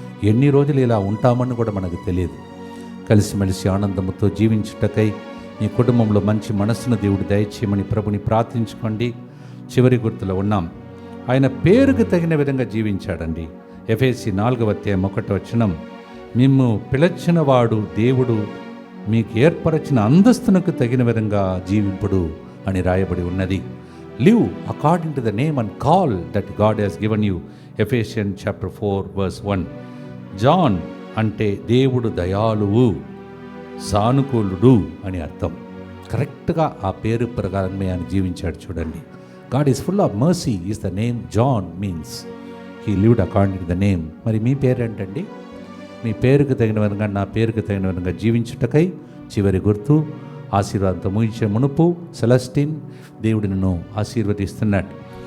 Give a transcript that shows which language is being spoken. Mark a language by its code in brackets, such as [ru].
[te] ఎన్ని రోజులు ఇలా ఉంటామని కూడా మనకు తెలియదు. కలిసిమెలిసి ఆనందంతో జీవించుటకై మీ కుటుంబంలో మంచి మనస్సును దేవుడు దయచేయమని ప్రభుని ప్రార్థించుకోండి. చివరి గుర్తులో ఉన్నాం. ఆయన పేరుకు తగిన విధంగా జీవించాడండి. ఎఫెసీ 4:1 మిమ్ము పిలచిన వాడు దేవుడు మీకు ఏర్పరచిన అంతస్తునకు తగిన విధంగా జీవింపుడు అని రాయబడి ఉన్నది. [en] live according to the name and call that God has given you. Ephesians chapter 4 verse 1. [te] John అంటే దేవుడు దయాళువు, సానుకూలుడు అని అర్థం. కరెక్ట్గా ఆ పేరు ప్రకారమే ఆయన జీవించాడు చూడండి. [en] God is full of mercy is the name John means. He lived according to the name. [te] మరి మీ పేరేంటండి? మీ పేరుకు తగిన విధంగా, నా పేరుకు తగిన విధంగా జీవించుటకై చివరి గుర్తు ఆశీర్వాదంతో ముగించే మునుపు సెలస్టిన్ దేవుడు నిన్ను ఆశీర్వదిస్తున్నాడు.